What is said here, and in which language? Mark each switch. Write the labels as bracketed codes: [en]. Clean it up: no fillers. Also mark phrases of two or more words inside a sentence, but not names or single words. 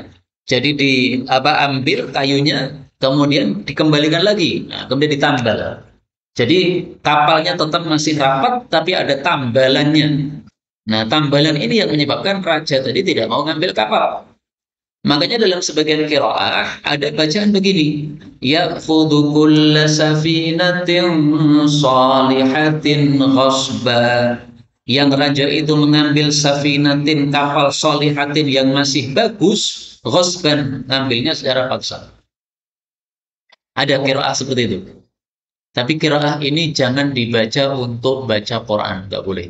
[id] Jadi ambil kayunya, kemudian dikembalikan lagi, nah, kemudian ditambal. Jadi kapalnya tetap masih rapat, tapi ada tambalannya. Nah, tambalan ini yang menyebabkan raja tadi tidak mau ngambil kapal. Makanya dalam sebagian qiraah ada bacaan begini, [ar] يأخذ كل سفينة صالحة غصبا. [id] Yang raja itu mengambil safinatin, kapal salihatin yang masih bagus, ghasban, ngambilnya secara paksa. Ada qiraah seperti itu. Tapi qiraah ini jangan dibaca untuk baca Quran, nggak boleh.